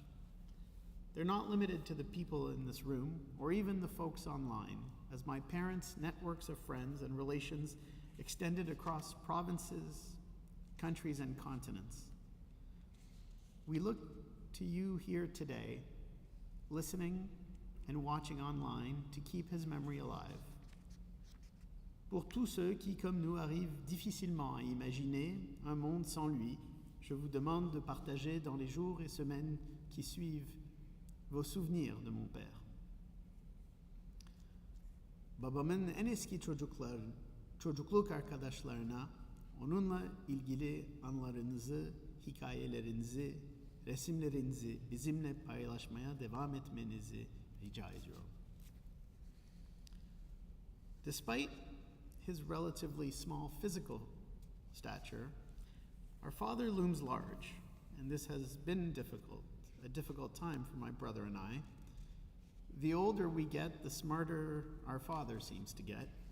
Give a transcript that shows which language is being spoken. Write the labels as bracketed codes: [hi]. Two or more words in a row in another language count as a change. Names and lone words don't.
[en] They're not limited to the people in this room or even the folks online, as my parents' networks of friends and relations extended across provinces, countries, and continents. We look to you here today, listening and watching online, to keep his memory alive. [fr] Pour tous ceux qui, comme nous, arrivent difficilement à imaginer un monde sans lui, je vous demande de partager dans les jours et semaines qui suivent vos souvenirs de mon père. [tr] Babamın en eski çocukluk arkadaşlarına onunla ilgili anılarınızı, hikayelerinizi, resimlerinizi bizimle paylaşmaya devam etmenizi rica ediyorum. [en] Despite his relatively small physical stature, our father looms large, and this has been a difficult time for my brother and I. The older we get, the smarter our father seems to get.